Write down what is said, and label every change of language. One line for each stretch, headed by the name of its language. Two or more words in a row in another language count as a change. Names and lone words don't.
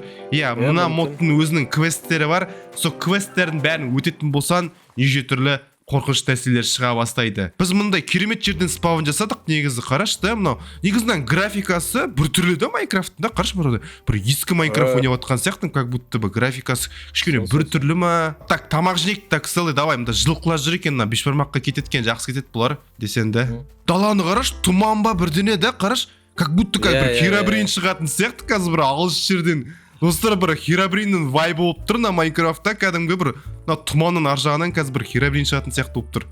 Kazakh: Мына модтың өзінің квесттері бар. Сол квесттердің бәрін өтетін болсан, неше түрлі қорқынышты нәрселер шыға бастайды. Біз мұндай керемет жерден спаун жасадық. Негізі қараш та, мынау негізінен графикасы бір түрлі да Майнкрафтында. Қараш бір ескі Майнкрафт ойнап отқан сияқты,
Russian: как будто бы
Kazakh: графикасы кішкене бір түрлі ма. Так, тамақ жейік, так, Селди, давай, мында жылқылар жүр екен, бешбармаққа кететкен, жақсы кетеді бұлар десен да. Даланы қараш, тұман ба бірдене да, қараш,
Russian: как будто
Kazakh: бір херобрин шығатын сияқты қазір бір алыс жерден. Достар, бір херобриннің вайбы болып тұр на Майнкрафтта, кәдімгі бір тұманның ар жағынан қазір бір херобрин шығатын сияқты болып тұр.